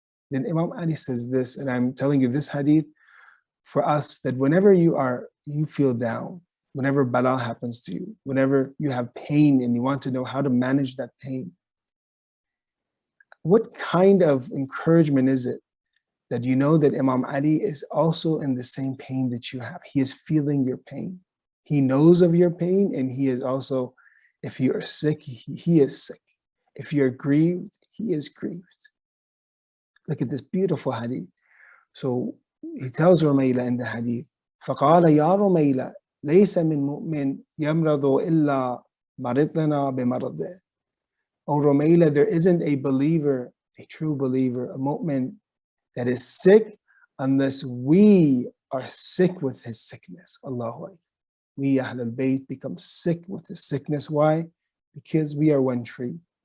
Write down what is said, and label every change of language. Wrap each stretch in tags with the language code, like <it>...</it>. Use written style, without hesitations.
<en>Then Imam Ali says this, and I'm telling you this hadith for us, that whenever you feel down, whenever bala happens to you, whenever you have pain and you want to know how to manage that pain, what kind of encouragement is it that you know that Imam Ali is also in the same pain that you have? He is feeling your pain. He knows of your pain, and he is also, if you are sick, he is sick. If you're grieved, he is grieved. Look at this beautiful hadith.</en> <ar>So he tells Rumayla in the hadith, فَقَالَ يَا رُمَيْلَ لَيْسَ مِن مُؤْمِنٍ يَمْرَضُ إِلَّا مَرِضْنَا بِمَرَضِهِ.</ar> <en>O Rumayla, there isn't a believer, a true believer, a mu'min that is sick unless we are sick with his sickness. Allahu Akbar. We Ahl al-Bayt become sick with his sickness. Why? Because we are one tree.</en>